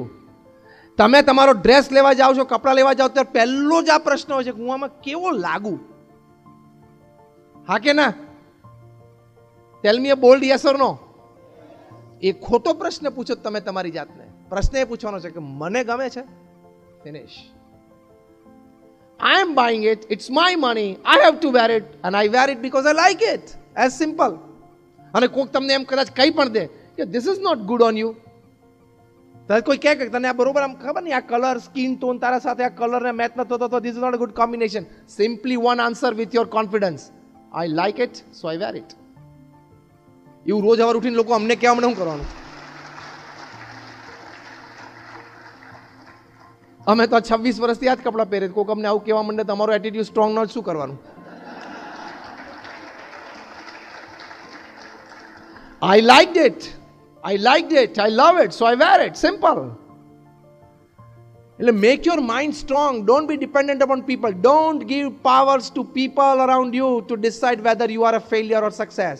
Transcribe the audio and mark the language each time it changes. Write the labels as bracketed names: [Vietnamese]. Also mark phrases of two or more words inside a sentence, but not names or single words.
[Gujarati] તમે તમારો ડ્રેસ લેવા જાઓ છો, કપડાં લેવા જાઓ ત્યારે પહેલો જ આ પ્રશ્ન હોય છે કે હું આમાં કેવો લાગુ. હા કે ના? [English] tell me a bold yes or no. [Gujarati] એ ખોટો પ્રશ્ન પૂછો તમે તમારી જાતને. પ્રશ્ન એ પૂછવાનો છે કે મને ગમે છે. ફિનિશ. [English] I am buying it, it's my money, I have to wear it and I wear it because I like it. As simple. [Gujarati] અને કોઈક તમને એમ કદાચ કંઈ પણ દે કે [English] this is not good on you. [Gujarati] તો કોઈ કહે કે તને આ બરોબર આમ ખબર નહીં, આ [English] colour skin tone [Gujarati] તારા સાથે આ કલરને મેચ ન થતો તો [English] this is not a good combination. Simply one answer with your confidence. I like it, so I wear it. [Gujarati] એવું રોજ સવાર ઉઠીને લોકો અમને કહેવા મને શું કરવાનું? અમે તો 26 વર્ષથી આ જ કપડાં પહેરે, કોઈક અમને આવું કહેવા માંડે તમારો [English] attitude strong [Gujarati] ન, શું કરવાનું? [English] I liked it, I love it, so I wear it. Simple. એટલે make your mind strong. Don't be dependent upon people. Don't give powers to people around you to decide whether you are a failure or success.